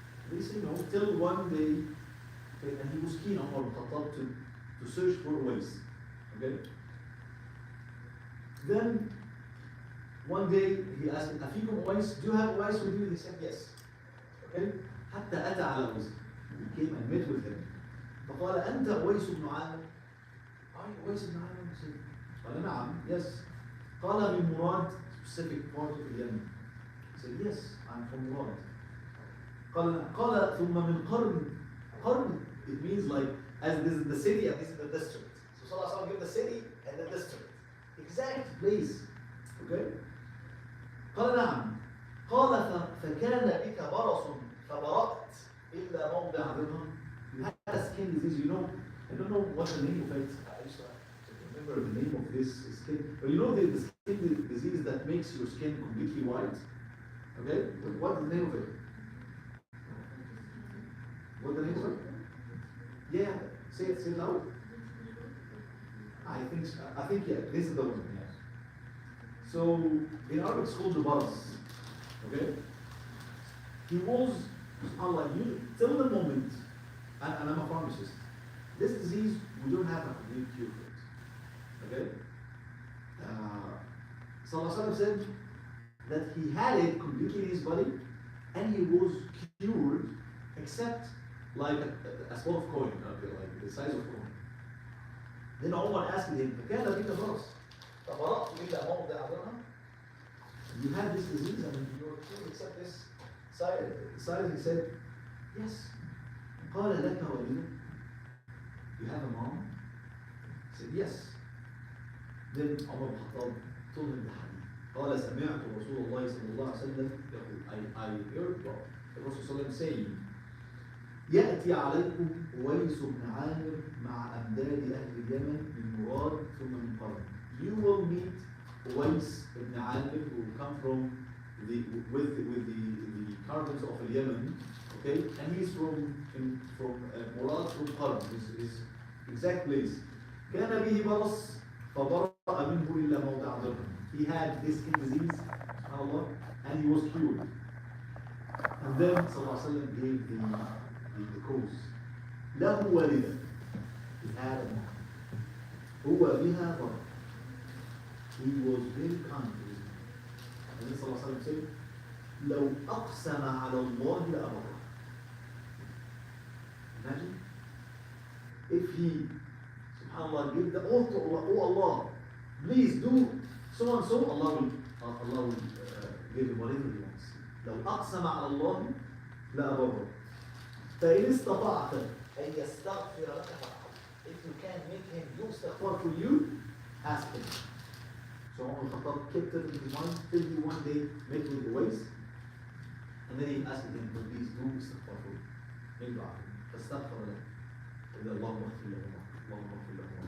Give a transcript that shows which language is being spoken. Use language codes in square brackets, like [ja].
[en] They say no, till one day, okay, and he was keen on Umar ibn Khattab to search for Uwais. Okay? Then one day he asked, أفيكم Uwais? Do you have Uwais with you? He said yes. Okay? [ar] حتى أتى على أويس. [en] He came and met with him. [ar] فقال أنت أويس بن عامر؟ [en] Are you [ar] أويس بن عامر? [en] He said, [ar] قال نعم, [en] yes. [ar] قال من مراد, [en] specific part of Yemen. He said, yes, I'm from Murad. [ar] قال ثم من قرن. [en] قرن, it means like, as this is the city and this is the district. So Sallallahu Alaihi Wasallam gave the city and the district. Exact place. Okay? [ar] قال نعم. قال فكان بك برص فبرأت إلا موضع ظهر. [en] You had a skin disease, you know. I don't know what the name of it. I just remember the name of this skin. But you know the skin disease that makes your skin completely white. Okay? What's the name of it? What's the name of it? Yeah. Say it loud. I think yeah. This is the one. Yeah. So in Arabic it's called the baras. Okay? He was, subhanAllah, till the moment, and I'm a pharmacist, this disease, we don't have a complete cure for it. Okay? Sallallahu Alaihi Wasallam said that he had it completely in his body, and he was cured, except like a small of coin, okay, like the size of coin. Then Omar asked him, [ar] فكان بك برص فبرأت إلا موضع درهم. [en] You had this disease and you were cured except this side. He said, yes. [ar] قال لك والدة. [en] You have a mom? He said, yes. Then Umar ibn Khattab told him the hadith. [ar] قال سمعت رسول الله صلى الله عليه وسلم يقول, [en] I heard the Prophet [ar] صلى الله عليه وسلم [en] saying, [ar] يأتي عليكم أويس بن عامر مع أمداد أهل اليمن من مراد ثم من قرن. [en] You will meet Uwais ibn Amir who will come from with the caravans of Yemen, okay? And he's from Murad from Qarn, his exact place. [ar] كان به برص فبرأ منه إلا موضع درهم. [en] He had this skin disease, subhanAllah, and he was cured. And then Sallallahu Alaihi Wasallam gave the cause. [ar] له والدة. [en] He had a mom. [ar] هو بها برأ. [en] He was very kind to his mom. And then Sallallahu Alaihi Wasallam said, [ar] لو أقسم على الله لأبره. [en] Imagine if he, subhanAllah, give the oath to Allah, oh Allah, please do so and so, Allah will give him whatever he wants. [ar] لو أقسم على الله لأبره. فإن استطعت أن يستغفر لك فافعل. [en] If you can make him do istighfar for you, ask him. So Umar Khattab kept it in his mind till he one day met with Uwais, and then he asked him, please do istighfar for you. Make dua. [ar] فاستغفر له. إذا اللهم اغفر له اللهم اغفر له.